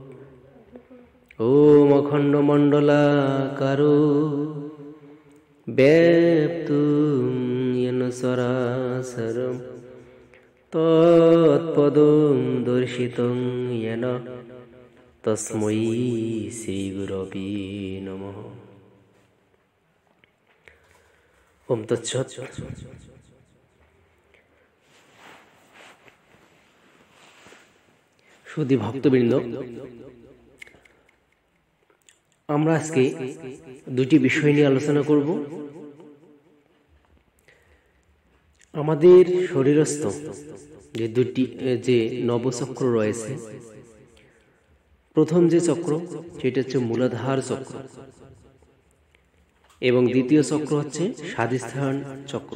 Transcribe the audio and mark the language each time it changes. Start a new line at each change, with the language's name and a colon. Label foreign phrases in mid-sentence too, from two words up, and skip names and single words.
Sanskrit: ওম অখণ্ডমণ্ডলাকারো ব্যাপ্তুং येन চরাচরম তৎপদং দর্শিতং येन তস্मै শ্রীগুরবে নমঃ। ওম তৎসৎ।
Bangla: শুধু ভক্তবৃন্দ, আমরা আজকে দুটি বিষয় নিয়ে আলোচনা করব। আমাদের শরীরস্থ যে নবচক্র রয়েছে, প্রথম যে চক্র সেটা হচ্ছে মূলাধার চক্র এবং দ্বিতীয় চক্র হচ্ছে স্বাধিষ্ঠান চক্র।